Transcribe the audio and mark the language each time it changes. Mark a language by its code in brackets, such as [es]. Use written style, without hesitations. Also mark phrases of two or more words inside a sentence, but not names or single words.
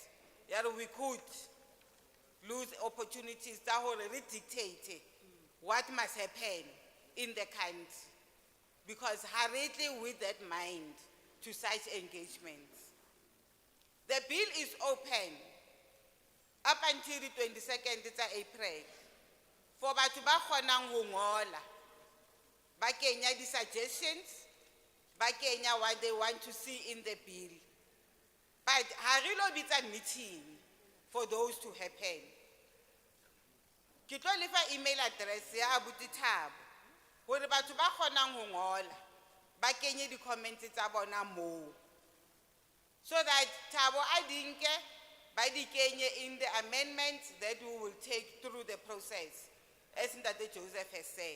[en] Yeah, we could lose opportunities that already dictate what must happen in the country, because hurriedly with that mind to such engagements. The bill is open up until the 22nd of April for [st] batho ba kgonang ho ngola, ba kenya di suggestions, ba kenya [en] what they want to see in the bill. But [st] harilo bitsa [en] meeting for those to happen. [st] Ke tlo lefa [en] email address [st] ya abuti Thabo hore batho ba kgonang ho ngola ba kenye di comments tsa bona moo, [en] so that [st] Thabo a dinke ba di kenye [en] in the amendments that we will take through the process, as Ntate Joseph has said.